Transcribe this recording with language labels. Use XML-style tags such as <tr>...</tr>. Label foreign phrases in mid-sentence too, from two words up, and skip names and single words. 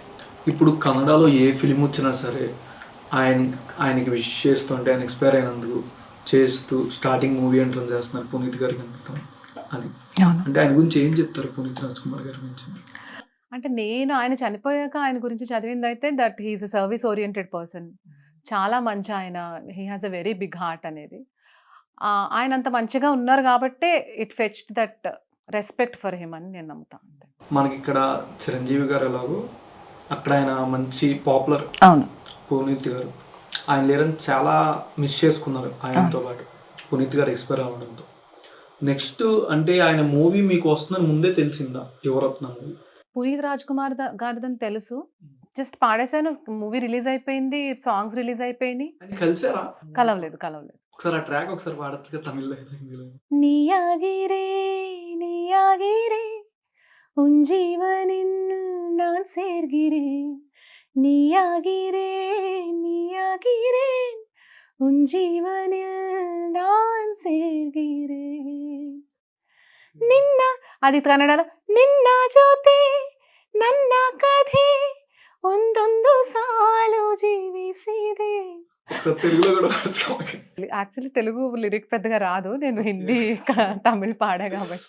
<te>ఇప్పుడు కన్నడలో ఏ ఫిలిం వచ్చినా సరే ఆయనకి విష్ చేస్తుంటే, ఆయన ఎక్స్పైర్ అయినందుకు చేస్తూ</te> <en>starting movie entrance</en> <te>చేస్తున్నారు పునీత్ గారికి అంకితం అని. అంటే ఆయన గురించి ఏం చెప్తారు పునీత్ రాజ్ కుమార్ గారి గురించి? అంటే నేను ఆయన చనిపోయాక ఆయన గురించి చదివింది అయితే</te> <en>that he is a service oriented person.</en> <te>చాలా మంచి ఆయన,</te> <en>he has a very big heart అనేది.</en> <te>ఆయన అంత మంచిగా ఉన్నారు కాబట్టే</te> <en>it fetched that respect for him</en> <te>అని నేను నమ్ముతాను. మనకి ఇక్కడ చిరంజీవి గారు ఎలాగో అక్కడ ఆయన మంచి పాపులర్. అవును. పునీత్ గారు ఆయన లేరని చాలా మిస్ చేసుకున్నారు ఆయనతో పాటు, పునీత్ గారు ఎక్స్పైర్ అవ్వడంతో. నెక్స్ట్ అంటే ఆయన మూవీ మీకు వస్తుందని ముందే తెలిసిందా యువరత్న మూవీ? పునీత్ రాజ్ కుమార్ గారిదని తెలుసు, జస్ట్ పాడేశాను.</te> <en>movie release</en> <te>అయిపోయింది,</te> <en>songs release</en> <te>అయిపోయినాయి. కలిసారా? కలవలేదు. ఒకసారి ఆ ట్రాక్ ఒకసారి పాడొచ్చుగా తమిళ్లో, హిందీలో.</te> <ta>நீயாகிறேன் நீயாகிறேன் உன் ஜீவனில் நான் சேர்கிறேன், நீயாகிறேன் நீயாகிறேன் உன் ஜீவனில் நான் சேர்கிறேன்.</ta> <te>నిన్న అది కన్నడలో</te> <kn>ನಿನ್ನ ಜ್ಯೋತಿ ನನ್ನ ಕಥೆ ಒಂದೊಂದು ಸಾಲು ಜೀವಿಸಿದೆ.</kn> <te>తెలుగులో కూడా పాడొచ్చు. యాక్చువల్లీ తెలుగు లిరిక్ పెద్దగా రాదు, నేను హిందీ తమిళ్ పాడా కాబట్టి.</te>